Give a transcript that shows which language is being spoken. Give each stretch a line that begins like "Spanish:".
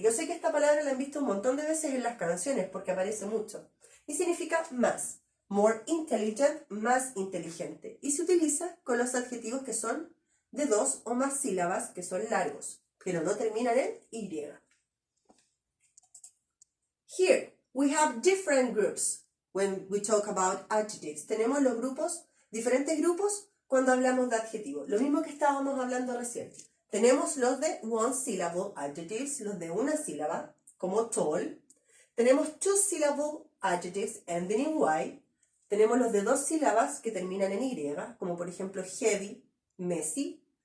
Spanish: Yo sé que esta palabra la han visto un montón de veces en las canciones porque aparece mucho. Y significa más.
English: More intelligent,
Spanish: más inteligente. Y se utiliza con los adjetivos que son de 2 o más sílabas, que son largos, pero no terminan en Y.
English: Here, we have different groups when we talk about adjectives.
Spanish: Tenemos los grupos, diferentes grupos cuando hablamos de adjetivos. Lo mismo que estábamos hablando recién. Tenemos los de
English: one syllable adjectives,
Spanish: los de una sílaba, como tall. Tenemos
English: two syllable adjectives ending in Y.
Spanish: Tenemos los de 2 sílabas que terminan en Y, como por ejemplo heavy, messy.